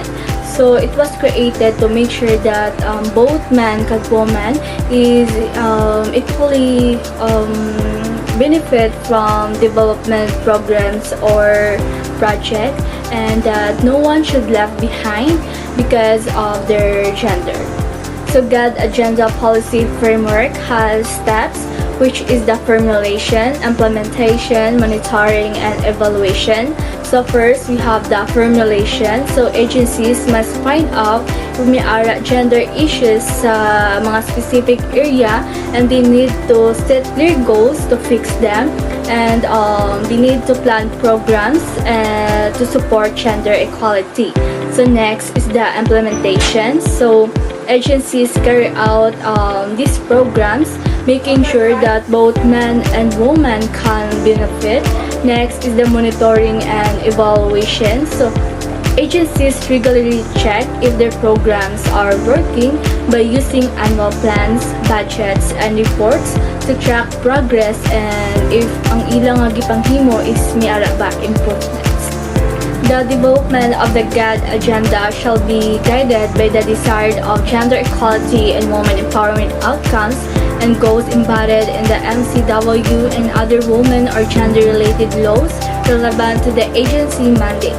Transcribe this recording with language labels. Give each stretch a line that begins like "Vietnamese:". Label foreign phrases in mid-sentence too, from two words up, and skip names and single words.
English: So it was created to make sure that both men and women is equally benefit from development programs or project, and that no one should left behind because of their gender. So GAD Agenda Policy Framework has steps, which is the formulation, implementation, monitoring, and evaluation. So first, we have the formulation.
Hiligaynon: So agencies must find out kung may ara gender issues sa mga specific area,
English: and they need to set clear goals to fix them, and they need to plan programs to support gender equality. So next is the implementation. So agencies carry out these programs, making sure that both men and women can benefit. Next is the monitoring and evaluation. So agencies regularly check if their programs are working by using annual plans, budgets, and reports to track progress
Hiligaynon: and if ang ilang nga gipanghimo is miara ba improvements.
English: The development of the GAD agenda shall be guided by the desire of gender equality and women empowerment outcomes and goals embodied in the MCW and other women or gender-related laws relevant to the agency mandate.